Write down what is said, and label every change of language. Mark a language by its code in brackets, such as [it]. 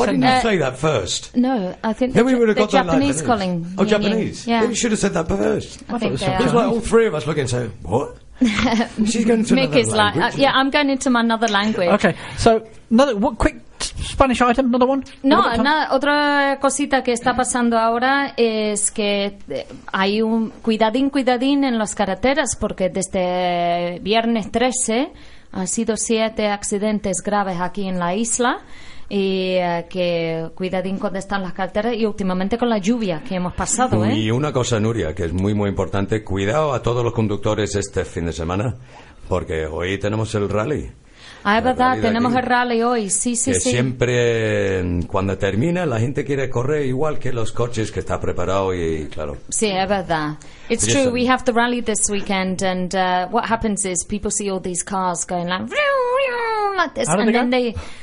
[en] said no? Why didn't you say that first? No, I think then we would have got the Japanese like calling. Oh, yin, Japanese. Yeah. Then you should have said that first. I think it's like all three of us looking and say, what? She's going to Mick is like, I'm going into my another language. Okay, so another what quick Spanish item, another one? [es] No, otra cosita que está pasando ahora es que hay un cuidadín en las carreteras, porque desde viernes 13 han sido 7 accidentes graves aquí en la isla. Y que cuidadín cuando están las carreteras y últimamente con la lluvia que hemos pasado. Y una cosa, Nuria, que es muy, muy importante: cuidado a todos los conductores este fin de semana, porque hoy tenemos el rally. Ah, es verdad, tenemos el rally hoy, sí. Que siempre, cuando termina, la gente quiere correr igual que los coches que está preparado y claro. Sí, es verdad. [en] It's true, we have the rally this weekend, and what happens is people see all these cars going like this, and then they.